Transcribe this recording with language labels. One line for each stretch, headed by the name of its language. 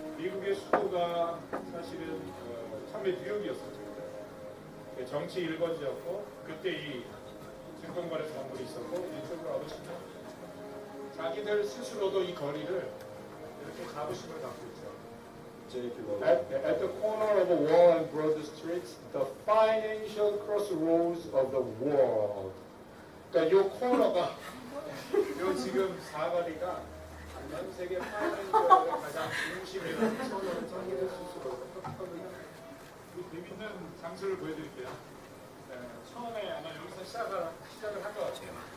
Korean: 미국의 수도가 사실은 참외 뉴욕이었었죠. 정치 1번지였고 그때 이 증권거래 사무실이 있었고 이쪽으로 와보시면 자기들 스스로도 이 거리를 이렇게 자부심을 갖고 있죠.
English: At the corner of a wall and Broad Street, the financial crossroads of the world.
Korean: 그러니까 요 코너가 요 지금 사거리가 전 세계 파이낸셜의 가장 중심이라는 선언을 자기들 스스로 했거든요. 재밌는 장소를 보여드릴게요. 처음에 아마 여기서 시작을 한 것 같아요.